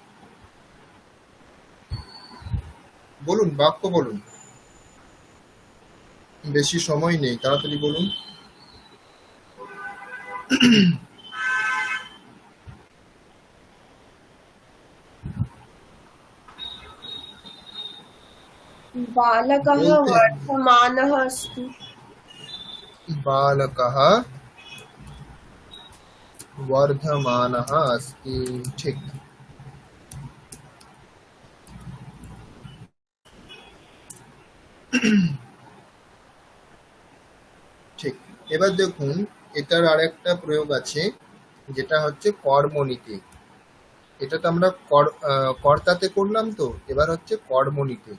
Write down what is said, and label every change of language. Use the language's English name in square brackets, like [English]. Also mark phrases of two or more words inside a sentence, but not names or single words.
[Bangla] বলুন, বাক্য বলুন, বেশি সময় নেই, তাড়াতাড়ি বলুন। [Sanskrit] बालकः [Bangla] বলতে [Sanskrit] वर्धमानः अस्ति। বালকः বর্ধমানः अस्ति। ঠিক। [Bangla] ঠিক, এবার দেখুন এটার আরেকটা প্রয়োগ আছে, যেটা হচ্ছে কর্মনীতে। এটা তো আমরা কর্তাতে করলাম, তো এবার হচ্ছে কর্মনীতে।